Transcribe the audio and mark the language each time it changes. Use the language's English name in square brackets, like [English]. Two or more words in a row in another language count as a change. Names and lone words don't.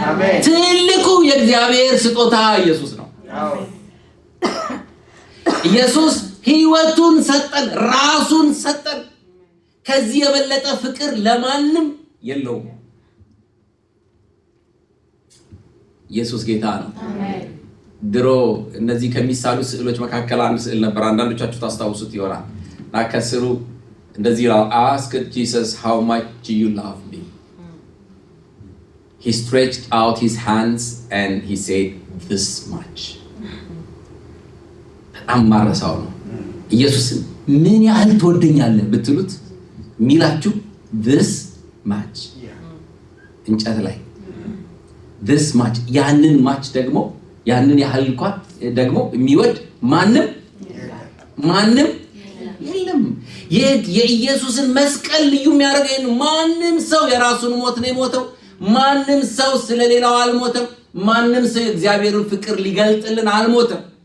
[Amharic] ትልቁ የእግዚአብሔር ስጦታ ኢየሱስ ነው። ኢየሱስ ሕይወቱን ሰጠን፣ ራሱን ሰጠን። ከዚህ የበለጠ ፍቅር ለማንም የለውም። ኢየሱስ ጌታ ነው። ድሮ እነዚህ ከሚሳሉ ስዕሎች መካከል አንድ ስዕል ነበር። አንዳንዶቻችሁ ታስታውሱት ይሆናል። እና ከስሩ እንደዚህ [English] asked Jesus how much you love me. He stretched out his hands and he said this much. [Amharic] በጣም ማረሳው ነው። ኢየሱስን ምን ያህል ትወደኛለህ ብትሉት ሚላችሁ [English] this much [Amharic] እንጨት ላይ [English] this much [Amharic] ያንን match ደግሞ ያንን ያህል እንኳን ደግሞ የሚወድ ማንም የለም። የኢየሱስን መስቀል ልዩ የሚያደርገው ማንም ሰው የራሱን ሞት ነው የሞተው። ማንም ሰው ስለሌላው አልሞተም። ማንም ሰው የእግዚአብሔርን ፍቅር ሊገልጥልን አልሞተም።